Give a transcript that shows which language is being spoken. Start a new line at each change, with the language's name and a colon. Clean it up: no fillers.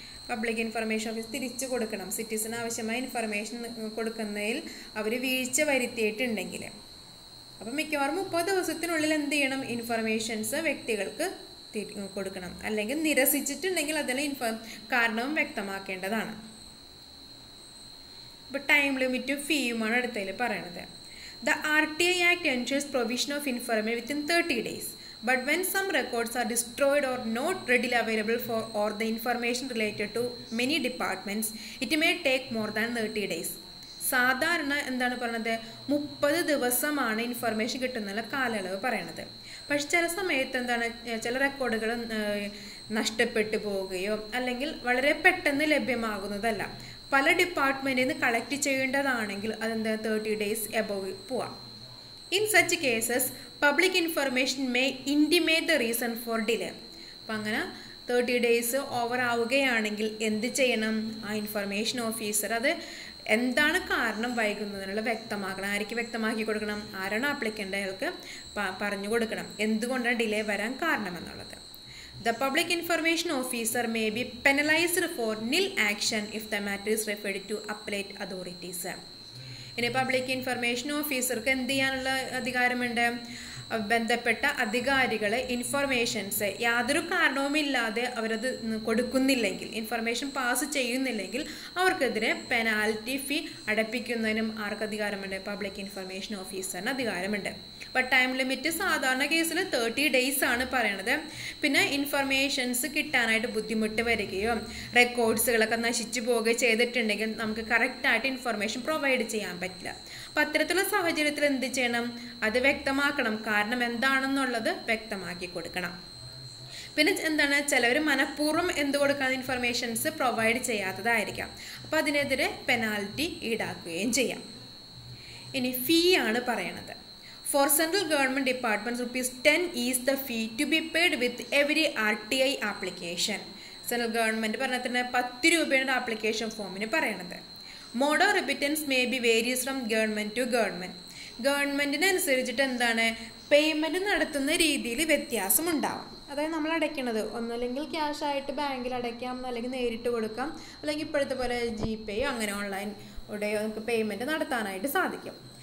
Malayalam: Public information office തിരിച്ചു കൊടുക്കണം. സിറ്റിസന് ആവശ്യമായ ഇൻഫർമേഷൻ കൊടുക്കുന്നതിൽ അവർ വീഴ്ച വരുത്തിയിട്ടുണ്ടെങ്കിൽ. അപ്പം മിക്കവാറും 30 ദിവസത്തിനുള്ളിൽ എന്ത് ചെയ്യണം? ഇൻഫർമേഷൻസ് വ്യക്തികൾക്ക് കൊടുക്കണം. അല്ലെങ്കിൽ നിരസിച്ചിട്ടുണ്ടെങ്കിൽ അതിൽ കാരണവും വ്യക്തമാക്കേണ്ടതാണ്. ഇപ്പോൾ ടൈം ലിമിറ്റും ഫീയുമാണ് അടുത്തതിൽ പറയണത്.
English: The RTI Act ensures provision of information within 30 days. But when some records are destroyed or not readily available or the information related to many departments, it may take more than 30 days.
Malayalam: സാധാരണ എന്താണ് പറയുന്നത്? 30 ദിവസമാണ് information കിട്ടുന്നുള്ള കാലയളവ് പറയണത്. പക്ഷെ ചില സമയത്ത് എന്താണ്, ചില റെക്കോർഡുകൾ നഷ്ടപ്പെട്ടു പോവുകയോ അല്ലെങ്കിൽ വളരെ പെട്ടെന്ന് ലഭ്യമാകുന്നതല്ല. പല ഡിപ്പാർട്ട്മെൻറ്റിൽ നിന്ന് കളക്ട് ചെയ്യേണ്ടതാണെങ്കിൽ അതെന്താ 30 days എബോവ് പോവാം.
English: In such cases public information may intimate the reason for delay.
Malayalam: അപ്പം അങ്ങനെ 30 days ഓവർ ആവുകയാണെങ്കിൽ എന്ത് ചെയ്യണം? ആ ഇൻഫർമേഷൻ ഓഫീസർ അത് എന്താണ് കാരണം വൈകുന്നതിനുള്ള വ്യക്തമാക്കണം. ആർക്ക് വ്യക്തമാക്കി കൊടുക്കണം? ആരാണ് ആപ്ലിക്കൻ്റ് അയാൾക്ക് പറഞ്ഞു കൊടുക്കണം എന്തുകൊണ്ടാണ് ഡിലേ വരാൻ കാരണമെന്നുള്ളത്.
English: The public information officer may be penalized for nil action if the matter is referred to appellate authorities.
Malayalam: ഇനി പബ്ലിക് ഇൻഫർമേഷൻ ഓഫീസർക്ക് എന്ത് ചെയ്യാനുള്ള അധികാരമുണ്ട്? ബന്ധപ്പെട്ട അധികാരികൾ ഇൻഫർമേഷൻസ് യാതൊരു കാരണവുമില്ലാതെ അവരത് കൊടുക്കുന്നില്ലെങ്കിൽ, ഇൻഫർമേഷൻ പാസ് ചെയ്യുന്നില്ലെങ്കിൽ അവർക്കെതിരെ പെനാൽറ്റി ഫീ അടപ്പിക്കുന്നതിനും ആർക്ക് അധികാരമുണ്ട്? പബ്ലിക് ഇൻഫർമേഷൻ ഓഫീസറിന് അധികാരമുണ്ട്. അപ്പോൾ ടൈം ലിമിറ്റ് സാധാരണ കേസിൽ 30 days ആണ് പറയണത്. പിന്നെ ഇൻഫർമേഷൻസ് കിട്ടാനായിട്ട് ബുദ്ധിമുട്ട് വരികയോ റെക്കോർഡ്സുകളൊക്കെ നശിച്ചു പോവുകയോ ചെയ്തിട്ടുണ്ടെങ്കിൽ നമുക്ക് കറക്റ്റായിട്ട് ഇൻഫർമേഷൻ പ്രൊവൈഡ് ചെയ്യാൻ പറ്റില്ല. അപ്പം അത്തരത്തിലുള്ള സാഹചര്യത്തിൽ എന്ത് ചെയ്യണം? അത് വ്യക്തമാക്കണം. കാരണം എന്താണെന്നുള്ളത് വ്യക്തമാക്കി കൊടുക്കണം. പിന്നെ എന്താണ്, ചിലവർ മനഃപൂർവ്വം എന്ത് കൊടുക്കാതെ ഇൻഫർമേഷൻസ് പ്രൊവൈഡ് ചെയ്യാത്തതായിരിക്കാം. അപ്പോൾ അതിനെതിരെ പെനാൽറ്റി ഈടാക്കുകയും ചെയ്യാം. ഇനി ഫീ ആണ് പറയണത്.
English: For central government departments, ₹10 is the fee to be paid with every RTI application.
Malayalam: Central government പറഞ്ഞാൽ തന്നെ 10 രൂപയാണ് ആപ്ലിക്കേഷൻ ഫോമിന് പറയണത്.
English: Mode of remittance may be various from government to government.
Malayalam: ഗവൺമെൻറ്റിനനുസരിച്ചിട്ട് എന്താണ് പേയ്മെൻറ്റ് നടത്തുന്ന രീതിയിൽ വ്യത്യാസമുണ്ടാവും. അതായത് നമ്മൾ അടയ്ക്കണത് ഒന്നല്ലെങ്കിൽ ക്യാഷ് ആയിട്ട് ബാങ്കിൽ അടയ്ക്കാം, അല്ലെങ്കിൽ നേരിട്ട് കൊടുക്കാം, അല്ലെങ്കിൽ ഇപ്പോഴത്തെ പോലെ GPay അങ്ങനെ ഓൺലൈൻ നമുക്ക് പേയ്മെൻറ്റ് നടത്താനായിട്ട് സാധിക്കും.